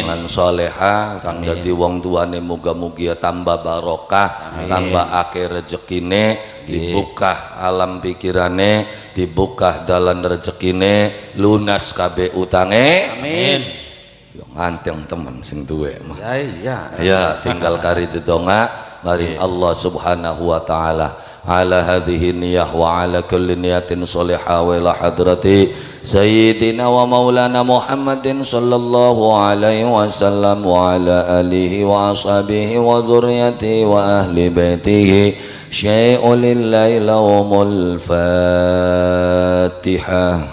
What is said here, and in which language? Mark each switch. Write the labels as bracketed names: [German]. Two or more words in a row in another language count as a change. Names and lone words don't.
[Javanese] Lan soleha kang dadi wong tuane muga-mugi tambah barokah, tambah akeh rezekine, dibuka alam pikirane, dibuka dalan rezekine, lunas kabeh utange. amin Yo nganteng temen sing duwe mah. ya Tinggal kari dedonga maring Allah [Arabic] سبحانه وتعالى. على هذه النية وعلى كل نية صالحة وإلى حضرة سيدنا ومولانا محمد صلى الله عليه وسلم وعلى آله وأصحابه وذريته وأهل بيته شيء لله لهم الفاتحة.